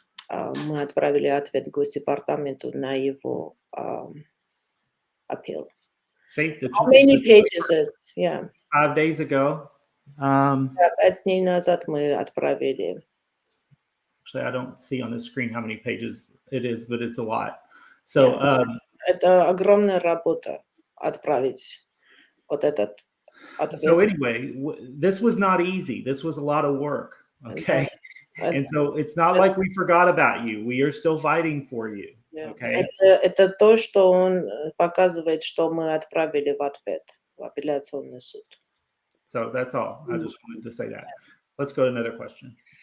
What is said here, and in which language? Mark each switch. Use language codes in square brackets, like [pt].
[ru] Мы отправили ответ Госдепартаменту на его appeal. [en] How many pages is it? Yeah. 5 days ago. [ru] 5 дней назад мы отправили. [en] Actually, I don't see on the screen how many pages it is, but it's a lot. So, [ru] это огромная работа отправить вот этот ответ. [en] So anyway, this was not easy. This was a lot of work. Okay. And so it's not like we forgot about you. We are still fighting for you. Okay. [ru] Это то, что он показывает, что мы отправили в ответ в апелляционный суд. [en] So that's all. I just wanted to say that. Let's go to another question.